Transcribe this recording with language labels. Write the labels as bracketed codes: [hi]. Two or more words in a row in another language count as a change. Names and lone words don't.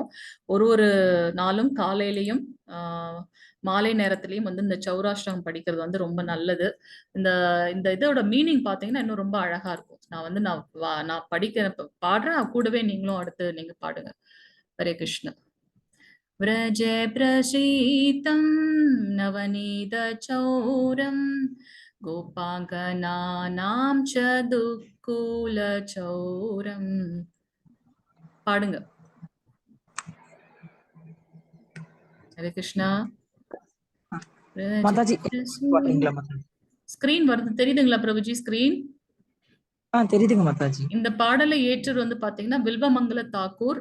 [ta] ஒரு ஒரு நாளும் காலையிலையும் மாலை நேரத்திலையும் வந்து இந்த சௌராஷ்டிரம் படிக்கிறது வந்து ரொம்ப நல்லது. இந்த இந்த இதோட மீனிங் பாத்தீங்கன்னா இன்னும் ரொம்ப அழகா இருக்கும். நான் வந்து நான் பாடுறேன், கூடவே நீங்களும் அடுத்து நீங்க பாடுங்க. ஹரே கிருஷ்ண. [sa] व्रजे प्रसीतं नवनीतचौरं गोपाङ्गनानां च दुःकुलचौरम्. [ta] பாடுங்க. ஹரே கிருஷ்ணா. மாதாஜி பாடுறீங்களா மாதாஜி? ஸ்கிரீன் வருது, தெரியுதுங்களா பிரபுஜி ஸ்கிரீன்? தெரியுதுங்க மாதாஜி. இந்த பாடலை ஏற்றர் வந்து பாத்தீங்கன்னா வில்வமங்கல தாக்கூர்.